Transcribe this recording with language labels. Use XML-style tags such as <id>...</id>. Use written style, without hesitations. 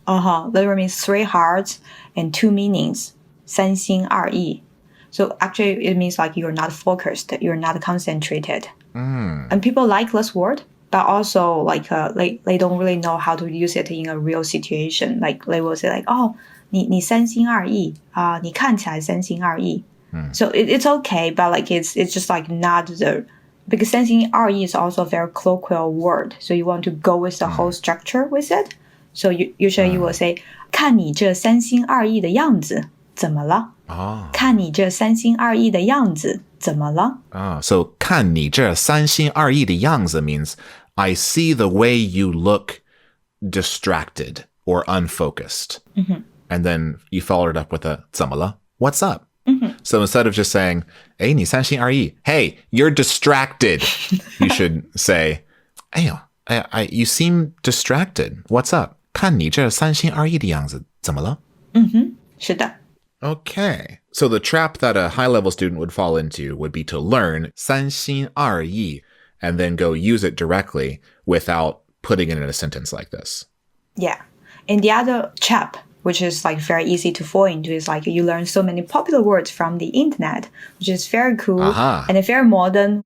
<en>Literally means three hearts and two meanings.</en> <zh>三心二意.</zh> <en>So actually it means like you're not focused, you're not concentrated. And people like this word, but also like they don't really know how to use it in a real situation. Like they will say like, oh,</en> <zh>你三心二意, 你看起来三心二意.</zh> <en>So it's okay, but like it's just like not the, because 三心二意 is also a very colloquial word. So you want to go with the whole structure with it. So usually you will say,</en> <zh>看你这三心二意的样子，怎么了？看你这三心二意的样子，怎么了？</zh> <en>So</en> <zh>看你这三心二意的样子</zh> <en>means I see the way you look distracted or unfocused. And then you followed it up with a 怎么了? What's up? So instead of just saying,</en> <zh>哎，你三心二意,</zh> <en>hey, you're distracted. You should say, 哎呦, you seem distracted. What's up?</en> <zh>看你这三心二意的样子，怎么了？是的。</zh> <en>Okay. So the trap that a high-level student would fall into would be to learn 三心二意 and then go use it directly without putting it in a sentence like this. Yeah. And the other trap, which is like very easy to fall into, is like you learn so many popular words from the internet, which is very cool and very modern.</en>